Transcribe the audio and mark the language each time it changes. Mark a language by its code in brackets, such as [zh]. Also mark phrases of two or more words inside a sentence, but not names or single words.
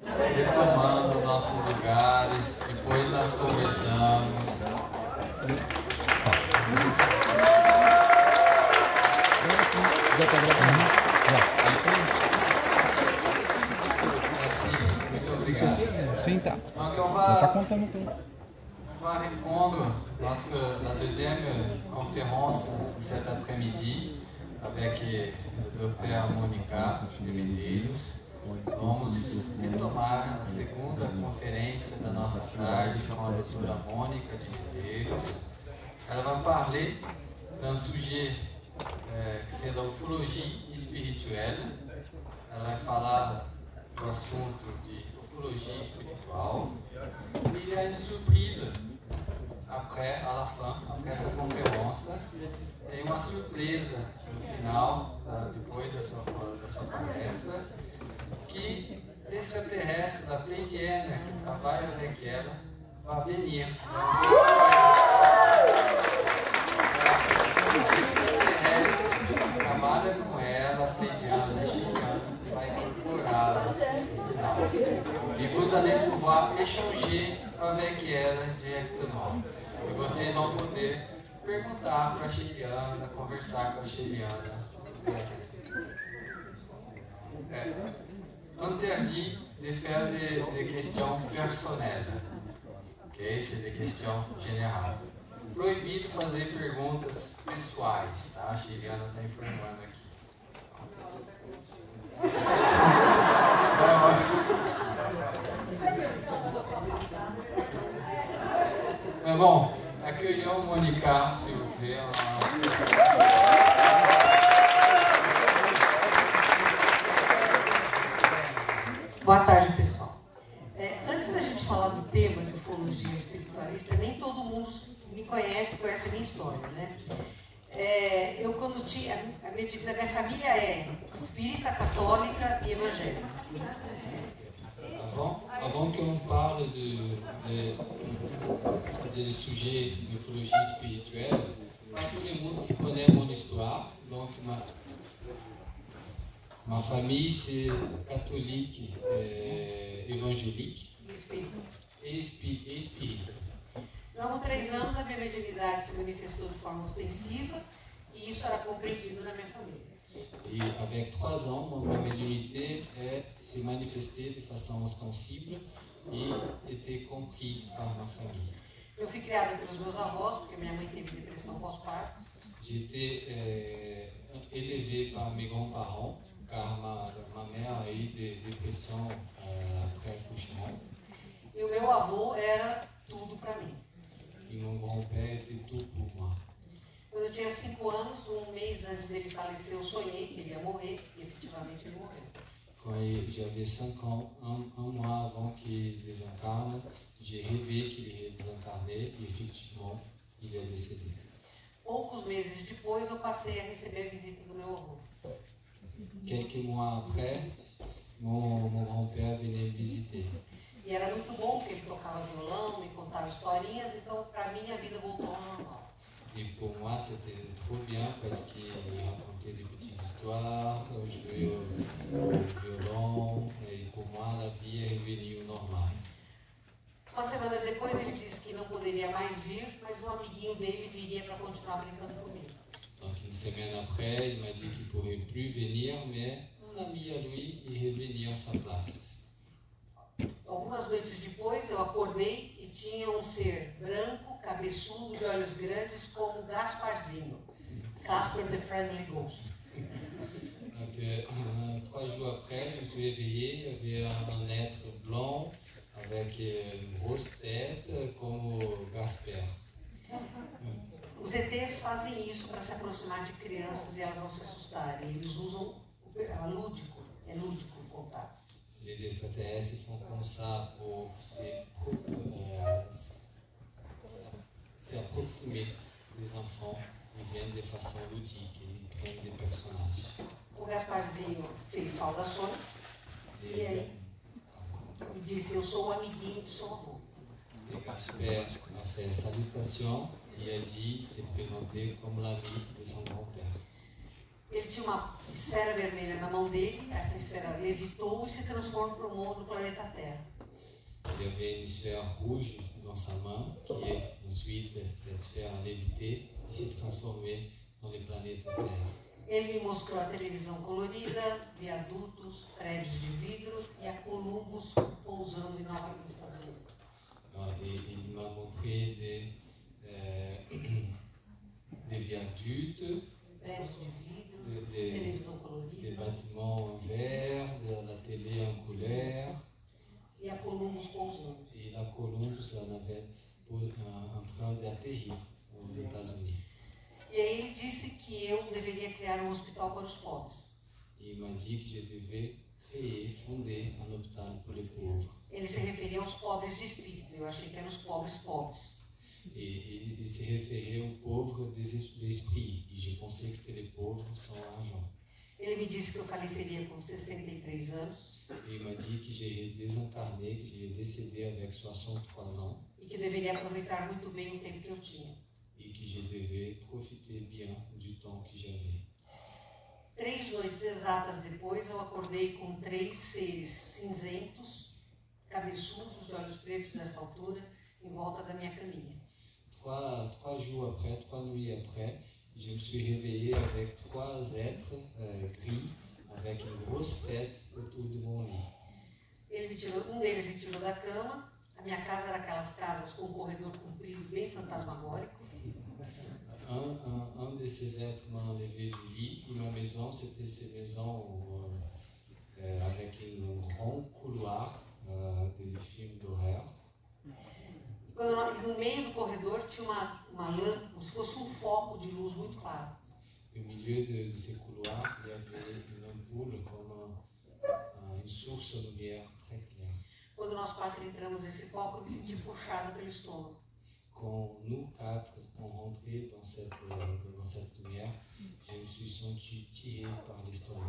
[pt] retomando nossos lugares, depois nós conversamos. Muito obrigado. Sim, tá. Donc Já tá contando o tempo. [fr] on va répondre la deuxième conférence cet après-midi avec [pt] o Dr. [fr] Mônica de Medeiros. [pt] Vamos retomar a segunda conferência da nossa tarde com a doutora Mônica de Medeiros. Ela vai [fr] parler d'un sujet que c'est la ufologie spirituelle. [pt] Ela vai falar do assunto de ufologia espiritual. [fr] E il y a une surprise après, à la fin, après [pt] essa conferência. Tem uma surpresa no final, depois da sua palestra, [fr] que l'extraterrestre [pt] da Pleiadiana, que trabalha avec ela, [fr] vai venir. [pt] L'extraterrestre que trabalha com ela, Pleiadiana, chegando, vai incorporá-la no final. [fr] E vous allez pouvoir échanger [pt] avec ela [fr] directement. [pt] E vocês vão poder perguntar para a Shiriana, conversar com a Shiriana. [fr] Interdit de faire des questions personnelles. Ok? C'est des questions générales. [pt] Proibido fazer perguntas pessoais, tá? A Shiriana está informando aqui. Mas bom, [fr] accueillons Mônica, s'il vous plaît. [pt] Boa tarde, pessoal. Antes da gente falar do tema de ufologia espiritualista, nem todo mundo me conhece a minha história, né? Eu, quando tinha... A minha família é espírita, católica e evangélica. [fr] Avant qu'on parle de sujet de ufologie spirituelle, pas tout le monde qui connaît mon histoire. Donc ma famille c'est catholique, évangélique et spirituelle. [pt] Há 3 anos a minha mediunidade se manifestou de forma ostensiva e isso era compreendido na minha família. [fr] Et avec 3 ans, ma médiumnité s'est manifestée de façon ostensible et était comprise par ma famille. [pt] Eu fui criada pelos meus avós, porque minha mãe teve depressão pós-parto. [fr] J'ai été élevé par mes grands-parents, car ma mère a eu des dépressions après accouchement. [pt] E o meu avô era tudo para mim. [fr] Et mon grand-père était tout pour moi. [pt] Quando eu tinha 5 anos, um mês antes dele falecer, eu sonhei que ele ia morrer, e efetivamente ele morreu. [fr] Quand j'avais 5 ans, un mois avant qu'il désincarne, j'ai rêvé qu'il allait désincarner et effectivement, il est décédé. [pt] Poucos meses depois, eu passei a receber a visita do meu avô. [fr] Quelques mois après, mon grand-père venait me visiter. [pt] E era muito bom, porque ele tocava violão, me contava historinhas, então para mim a vida voltou ao normal. [fr] Et pour moi, c'était trop bien parce qu'il racontait des petites histoires, jouait au violon, et pour moi, la vie est revenue au normal. [pt] Umas semanas depois, ele disse que não poderia mais vir, mas um amiguinho dele viria para continuar brincando comigo. [fr] Donc une semaine après, il m'a dit qu'il ne pourrait plus venir, mais un ami à lui est revenu à sa place. [pt] Algumas noites depois, eu acordei e tinha um ser branco, cabeçudo, de olhos grandes, como Gasparzinho. [en] Casper the Friendly Ghost. [fr] Donc 3 jours après, je me suis réveillé, il y avait un être blanc avec une grosse tête comme Gasper. [pt] Os ETs fazem isso para se aproximar de crianças e elas não se assustarem. Eles usam o lúdico, é lúdico o contato. [fr] Les extraterrestres font comme ça pour s'approximer des enfants. Ils viennent de façon ludique, ils prennent des personnages. [pt] O Gasparzinho fez saudações e aí disse: eu sou o amiguinho do seu avô. [fr] Le Gasper a fait salutation et a dit s'est présenté comme l'ami de son grand-père. [pt] Ele tinha uma esfera vermelha na mão dele, essa esfera levitou e se transformou no planeta Terra. [fr] Il y avait une sphère rouge dans sa main, qui est ensuite, cette sphère a lévité et s'est transformée dans les planètes Terre. [pt] Ele me mostrou a televisão colorida, viadutos, prédios de vidro e a Columbus pousando em Nova York, nos Estados Unidos. [fr] Et il m'a montré des viaducs, [pt] Prédios de vidro, [fr] des [pt] televisão colorida [fr] bâtiments en verre, de la télé en couleur, [pt] e a Columbus pousando. [fr] et la Columbus, la navette, en train d'atterrir aux États-Unis. [pt] E aí ele disse que eu deveria criar um hospital para os pobres. [fr] Et il m'a dit que je devais créer, fonder un hôpital pour les pauvres. [pt] Ele se referia aos pobres de espírito, eu achei que eram os pobres pobres. [fr] Et il se référait aux pauvres d'esprit. Et j'ai pensé que c'était les pauvres sans argent. [pt] Ele me disse que eu faleceria com 63 anos [fr] Et il m'a dit que j'ai désincarné, que j'ai décédé avec 63 ans [pt] e que deveria aproveitar muito bem o tempo que eu tinha. [fr] et que je devais profiter bien du temps que j'avais. [pt] 3 noites exatas depois, eu acordei com 3 seres cinzentos, cabeçudos, de olhos pretos nessa altura, em volta da minha caminha. [fr] 3 jours après, 3 nuits après, je me suis réveillé avec 3 êtres gris, avec une grosse tête autour de mon lit. [pt] Um deles me tirou da cama. A minha casa era aquelas casas com um corredor comprido, bem fantasmagórico. [fr] Un de ces êtres m'a enlevé du lit. Et ma maison, c'était ces maisons avec un grand couloir des films d'horreur. [pt] No meio do corredor tinha uma lâmpada, como se fosse um foco de luz muito claro. [fr] Au milieu de ces couloirs, il y avait une ampoule comme une source de lumière très claire. [pt] Quando nós 4 entramos nesse foco, eu me senti puxada pelo estômago. [fr] Quand nous 4 on rentrait dans cette lumière, je me suis senti tiré par l'estomac.